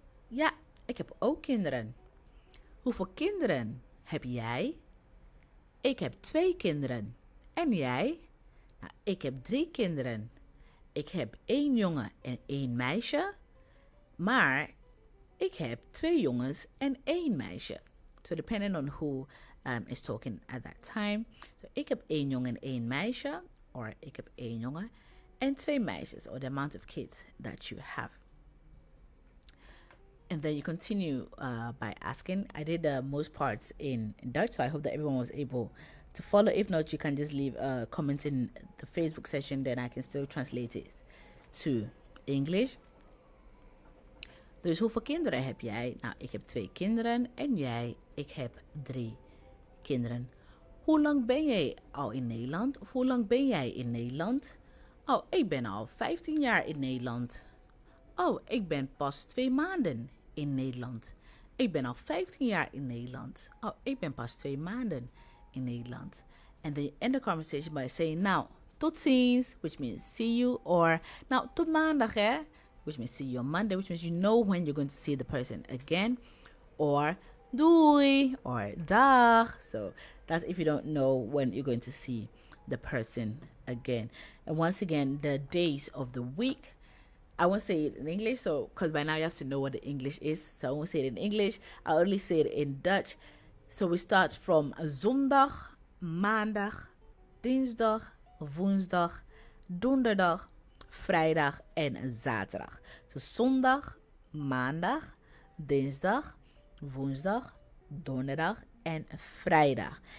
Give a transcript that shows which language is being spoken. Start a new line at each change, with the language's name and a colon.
Dutch: Ja, ik heb ook kinderen. Hoeveel kinderen heb jij? Ik heb 2 kinderen. En jij? Nou, ik heb 3 kinderen. Ik heb 1 jongen en 1 meisje. Maar ik heb 2 jongens en 1 meisje.
English: So depending on who is talking at that time.
Dutch: So ik heb 1 jongen en 1 meisje.
English: Or
Dutch: ik heb 1 jongen en 2 meisjes.
English: Or the amount of kids that you have. And then you continue by asking. I did most parts in Dutch, so I hope that everyone was able to follow. If not, you can just leave a comment in the Facebook session, then I can still translate it to English.
Dutch: Dus hoeveel kinderen heb jij? Nou, ik heb 2 kinderen en jij? Ik heb 3 kinderen. Hoe lang ben jij al in Nederland? Of hoe lang ben jij in Nederland? Oh, ik ben al 15 jaar in Nederland. Oh, ik ben pas 2 maanden in Nederland. Ik ben al 15 jaar in Nederland. Oh, ik ben pas 2 maanden in Nederland.
English: And then you end the conversation by saying,
Dutch: nou, tot ziens,
English: which means see you. Or,
Dutch: nou, tot maandag, hè?
English: Which means see you on Monday, which means you know when you're going to see the person again. Or,
Dutch: doei,
English: or
Dutch: dag.
English: So, that's if you don't know when you're going to see the person again. And once again, the days of the week, I won't say it in English, so because by now you have to know what the English is. So I won't say it in English. I'll only say it in Dutch. So we start from
Dutch: zondag, maandag, dinsdag, woensdag, donderdag, vrijdag en zaterdag.
English: So
Dutch: zondag, maandag, dinsdag, woensdag, donderdag en vrijdag.